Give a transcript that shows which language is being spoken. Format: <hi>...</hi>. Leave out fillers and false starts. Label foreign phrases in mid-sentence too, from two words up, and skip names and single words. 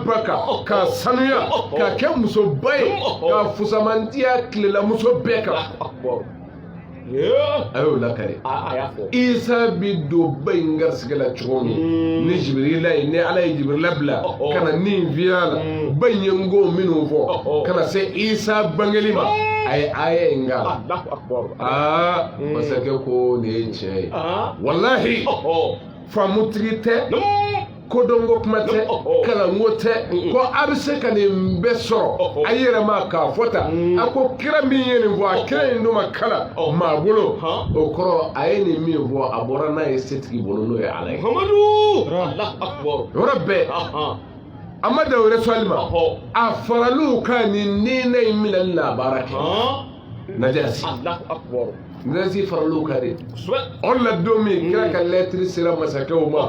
<bm>baka k'a sanuya k'a kɛ musoba ye k'a fusamantiya tilela muso bɛɛ kan a y'o lakari Isa bi don ba in garisɛgɛ la cogo min ni Jibirila ye ni Ala ye Jibirila bila ka na nin fiya la ba in ye n ko minnu fɔ ka na se Isa bangeli ma ay aya inga</bm> <ar>الله أكبر</ar> <bm>masake ko ne ce wallahi famutigi tɛ kodongo kuma tɛ kalango tɛ ko a bɛ se ka nin bɛɛ sɔrɔ a yɛrɛ ma k'a fɔ tan a ko kira min ye nin fɔ a kira in dun ma kala maa bolo o kɔrɔ a ye nin min fɔ a bɔra n'a ye setigi bolo n'o ye ala ye yɔrɔ bɛɛ a ma da o resuwali ma a faraliw ka nin diinɛ in minɛli la a baara kɛ najasi najasi faraliw ka de o la don min kira ka lɛtiri sera masakɛw ma</bm>